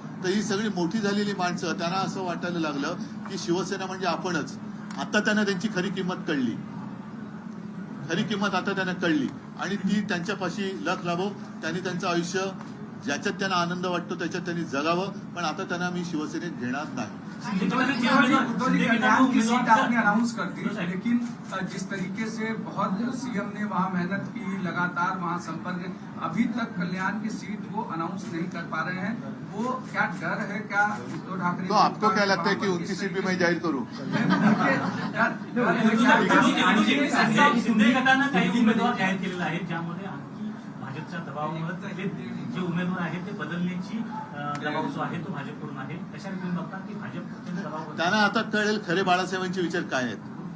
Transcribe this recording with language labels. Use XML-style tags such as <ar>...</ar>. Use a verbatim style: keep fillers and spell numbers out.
<mr>तर ही सगळी मोठी झालेली माणसं त्यांना असं वाटायला लागलं की शिवसेना म्हणजे आपणच. आता त्यांना त्यांची खरी किंमत कळली, खरी किंमत आता त्यांना कळली आणि ती त्यांच्यापाशी लख लाभो. त्यांनी त्यांचं आयुष्य ज्याच्यात त्यांना आनंद वाटतो त्याच्यात त्यांनी जगावं, पण आता त्यांना मी शिवसेनेत घेणार नाही.</mr> <hi>उद्धवजी कल्याण की सीट आपने अनाउंस कर दी, लेकिन अ, जिस तरीके से बहुत सीएम ने वहाँ मेहनत की, लगातार वहाँ संपर्क, अभी तक कल्याण की सीट को अनाउंस नहीं कर पा रहे हैं, वो क्या डर है? क्या उद्धव ठाकरे तो आपको क्या लगता है की उनकी सीट भी मैं</hi> <mr>जाहीर करू? शिंदे गटानं काही उमेदवार जाहीर केलेला आहे, ज्यामध्ये आणखी भाजपच्या दबावामुळे हे जे उमेदवार आहेत ते बदलण्याची अं, दबाव जो आहे तो भाजपकडून आहे. अशा रीतीने बघतात की भाजप अत्यंत दबाव त्यांना आता कळेल खरे बाळासाहेबांचे विचार काय आहेत.</mr>